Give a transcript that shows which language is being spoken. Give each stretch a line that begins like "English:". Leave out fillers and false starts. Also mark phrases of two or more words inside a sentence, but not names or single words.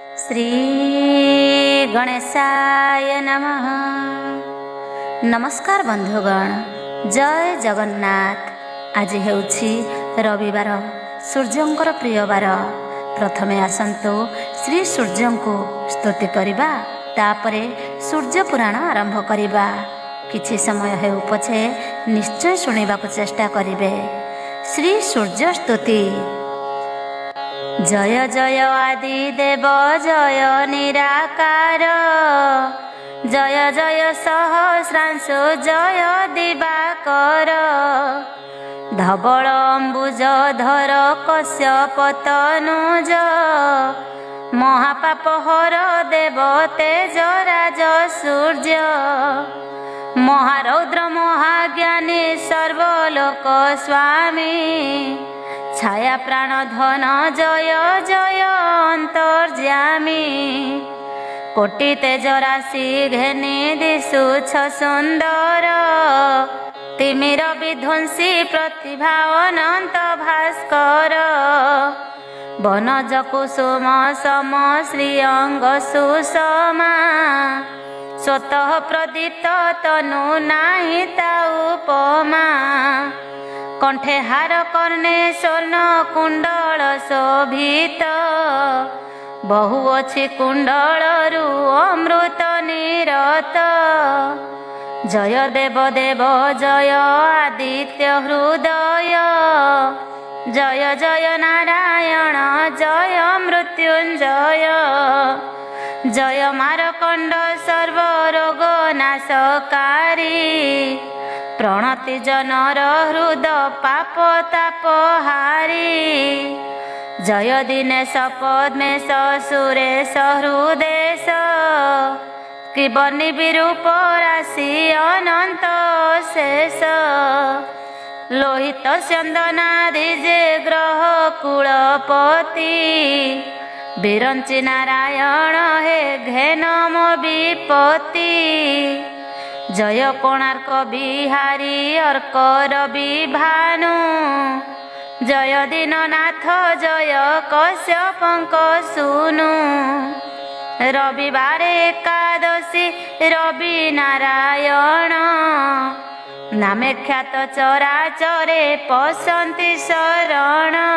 Sanskrit: श्री गणेशाय नमः।
Odia: ନମସ୍କାର ବନ୍ଧୁଗଣ, ଜୟ ଜଗନ୍ନାଥ। ଆଜି ହେଉଛି ରବିବାର, ସୂର୍ଯ୍ୟଙ୍କର ପ୍ରିୟ ବାର। ପ୍ରଥମେ ଆସନ୍ତୁ ଶ୍ରୀ ସୂର୍ଯ୍ୟଙ୍କ ସ୍ତୁତି କରିବା, ତାପରେ ସୂର୍ଯ୍ୟ ପୁରାଣ ଆରମ୍ଭ କରିବା। କିଛି ସମୟ ହେଉ ପଛେ ନିଶ୍ଚୟ ଶୁଣିବାକୁ ଚେଷ୍ଟା କରିବେ। ଶ୍ରୀ ସୂର୍ଯ୍ୟ ସ୍ତୁତି। ଜୟ ଜୟ ଆଦି ଦେବ ଜୟ ନିରାକାର, ଜୟ ଜୟ ସହସ୍ରାଂଶୁ ଜୟ ଦିବାକର। ଧବଳ ଅମ୍ବୁଜ ଧର କଶ୍ୟପ ତନୁଜ, ମହାପାପ ହର ଦେବ ତେଜ ରାଜ ସୂର୍ଯ୍ୟ। ମହାରୌଦ୍ର ମହାଜ୍ଞାନୀ ସର୍ବଲୋକ ସ୍ୱାମୀ, ଛାୟା ପ୍ରାଣ ଧନ ଜୟ ଜୟ ଅନ୍ତର୍ଯ୍ୟାମୀ। କୋଟି ତେଜ ରାଶି ଘେନି ଦିଶୁଛ ସୁନ୍ଦର, ତିମିର ବିଧ୍ୱଂସୀ ପ୍ରତିଭା ଅନନ୍ତ ଭାସ୍କର। ବନଜ କୁସୁମ ସମ ଶ୍ରୀଅଙ୍ଗ ସୁଷମା, ସ୍ୱତଃ ପ୍ରଦୀପ୍ତ ତନୁ ନାହିଁ ତା ଉପମା। କଣ୍ଠେ ହାର କର୍ଣ୍ଣେ ସ୍ୱର୍ଣ୍ଣ କୁଣ୍ଡଳ ଶୋଭିତ, ବହୁ ଅଛି କୁଣ୍ଡଳରୁ ଅମୃତ ନିରତ। ଜୟ ଦେବ ଦେବ ଜୟ ଆଦିତ୍ୟ ହୃଦୟ, ଜୟ ଜୟ ନାରାୟଣ ଜୟ ମୃତ୍ୟୁଞ୍ଜୟ। ଜୟ ମାର୍କଣ୍ଡ ସର୍ବରୋଗ ନାଶକାରୀ, ପ୍ରଣତି ଜନର ହୃଦ ପାପ ତାପହାରୀ। ଜୟ ଦିନେଶ ପଦ୍ମେଶ ସୁରେଶ ହୃଦେଶ, କି ବନି ବିରୂପ ରାଶି ଅନନ୍ତ ଶେଷ। ଲୋହିତ ଚନ୍ଦନାଦି ଯେ ଗ୍ରହ କୁଳପତି, ବିରଞ୍ଚି ନାରାୟଣ ହେ ଘେନମ ବିପତ୍ତି। ଜୟ କୋଣାର୍କ ବିହାରୀ ଅର୍କ ରବି ଭାନୁ, ଜୟ ଦୀନନାଥ ଜୟ କଶ୍ୟପଙ୍କ ସୁନୁ। ରବିବାର ଏକାଦଶୀ ରବି ନାରାୟଣ, ନାମେ ଖ୍ୟାତ ଚରାଚରେ ପଶନ୍ତି ଶରଣ।